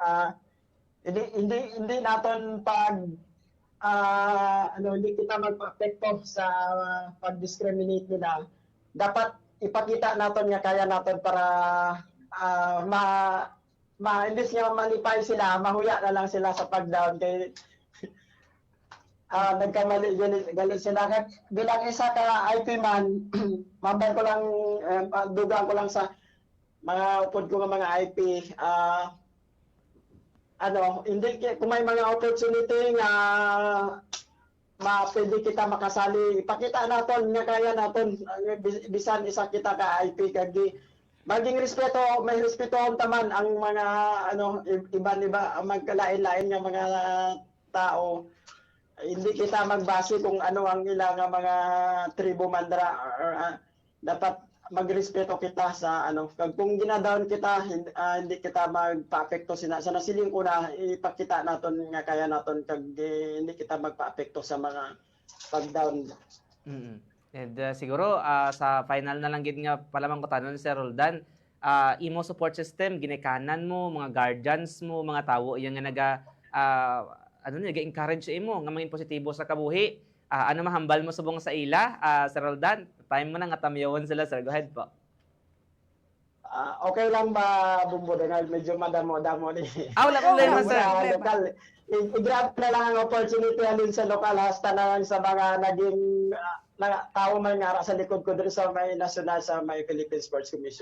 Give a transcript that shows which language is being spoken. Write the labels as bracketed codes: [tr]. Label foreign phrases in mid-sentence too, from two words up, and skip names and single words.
[hil] Hindi naton hindi kita magpa-apekto sa pag-discriminate nila. Dapat ipakita naton nga kaya naton para imbis nga malipay sila, mahuya na lang sila sa pag-down kay nagkamali galit sila. Bilang isa ka IP man, mabay ko lang, dugaan ko lang sa mga upod ko nga mga IP, hindi, kung may mga opportunity nga pwede kita makasali, ipakita natin nga kaya natin, bisan isa kita ka IP kag maging respeto, may respeto taman ang mga iba magkalain-lain nga mga tao. Hindi kita magbase kung ano ang ilang mga tribo mandra or dapat magrespeto kita sa kung ginadown kita, hindi kita magpa-apekto sa nasiling ko na ipakita naton nga kaya naton kag hindi kita magpa-apekto sa mga pag-down. And siguro sa final na lang gid nga palamang ko tanon Sir Roldan, imo [en] support system [hil] ginikanan mo, mga guardians mo, mga tawo yang nga nag-encourage imo nga maging positibo sa kabuhi. Ano mahambal mo subong sa ila, Sir Roldan? Time mo na nga tamyawon sila, sir. [en] Go ahead po. [tl] Okay lang ba, Bumbo Donald? [hil] Medyo madamo-damo ni. Wala problema, sir. Lokal. I-grab na lang ang opportunity alin sa lokal, hasta na lang sa mga naging tao man nga sa likod ko doon sa may national, sa may Philippine Sports Commission.